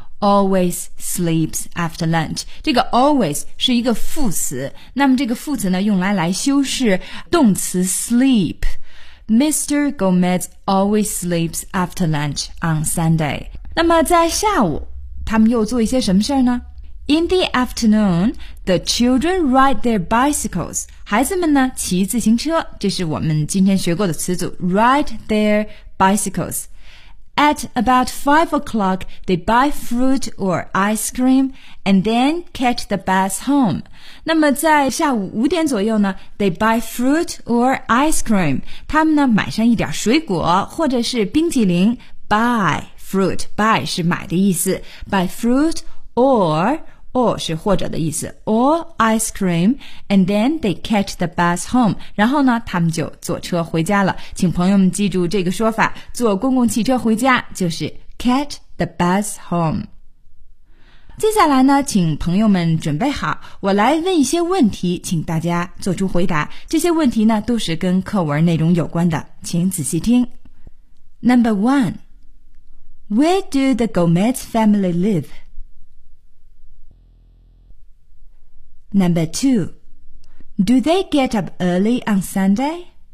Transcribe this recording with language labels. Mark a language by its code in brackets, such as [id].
[en] Always sleeps after lunch. [zh] 这个 always 是一个副词，那么这个副词呢用来修饰动词 sleep. [en] Mr. Gomez always sleeps after lunch on Sunday. [zh] 那么在下午他们又做一些什么事呢？ [en] In the afternoon, the children ride their bicycles. [zh] 孩子们呢骑自行车，这是我们今天学过的词组 [en] ,ride their bicycles. At about 5 o'clock, they buy fruit or ice cream and then catch the bus home. [zh] 那么在下午五点左右呢 [en] ,they buy fruit or ice cream. [zh] 他们呢买上一点水果或者是冰淇淋 [en] ,buy fruit. [zh] Buy 是买的意思 [en] ,buy fruit,Or [zh] 是或者的意思 [en] ,or ice cream, and then they catch the bus home. [zh] 然后呢他们就坐车回家了。请朋友们记住这个说法，坐公共汽车回家就是 [en] catch the bus home. [zh] 接下来呢请朋友们准备好，我来问一些问题，请大家做出回答。这些问题呢都是跟课文内容有关的，请仔细听。 [en] Number one, where do the Gomez family live? Number two, do they get up early on Sunday?